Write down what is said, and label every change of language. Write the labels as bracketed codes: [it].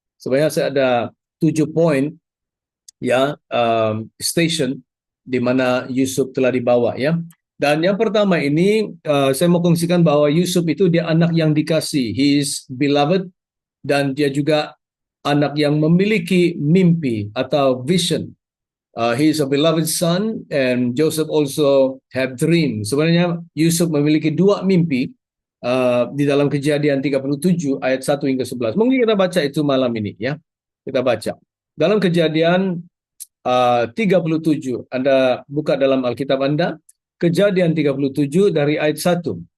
[ms] Sebenarnya saya ada 7 poin, ya, station di mana Yusuf telah dibawa, ya. Dan yang pertama ini saya mau kongsikan bahwa Yusuf itu dia anak yang dikasih, [en] he is beloved, [ms] dan dia juga anak yang memiliki mimpi atau vision. [en] He is a beloved son and Joseph also have dream. [ms] Sebenarnya Yusuf memiliki dua mimpi di dalam Kejadian 37 ayat 1 hingga 11. Mungkin kita baca itu malam ini ya. Kita baca. Dalam Kejadian 37, Anda buka dalam Alkitab Anda, Kejadian 37 dari ayat 1.